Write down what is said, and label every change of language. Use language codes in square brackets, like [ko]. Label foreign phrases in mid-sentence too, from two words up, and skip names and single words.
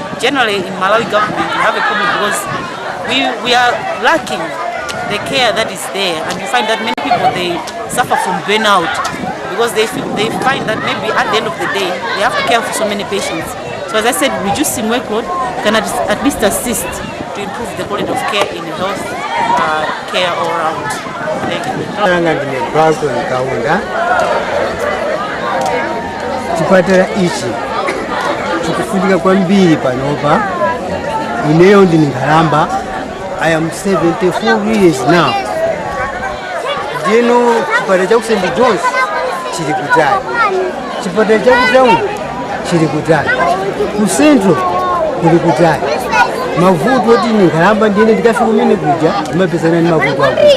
[en] generally in Malawi government we have a problem because we are lacking the care that is there, and you find that many people they suffer from burnout because they find that maybe at the end of the day they have to care for so many patients. So as I said, reducing workload can at least assist to improve the quality of care in health care all around. Thank you. [ny] Chipatala ichi chikufundika kwambiri panopa. Ineyo ndini Ngalamba. [en] I am 74 years now. [ny] Ndino chipatala cha St. John's chiri kutali, chipatala cha Town chiri kutali, ku Central kuli kutali. Mavuto oti ni Ngalamba ndine ndikafika kumene kuja ndimapezana ndi mavuto akulu.